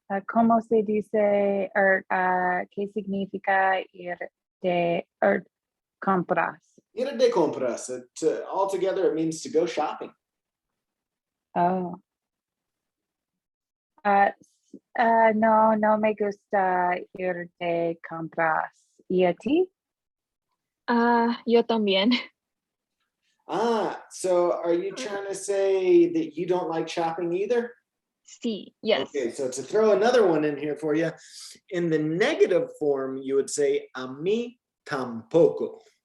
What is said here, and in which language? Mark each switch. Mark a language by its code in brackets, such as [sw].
[es] ¿Cómo se dice, qué significa ir de compras? Ir de compras. [en] Altogether, it means to go shopping. Oh. [es] No, no me gusta ir de compras. ¿Y a ti? Yo también. [en] So are you trying to say that you don't like shopping either? Sí, yes. Okay, so to throw another one in here for you, in the negative form, you would say [es] a mí tampoco.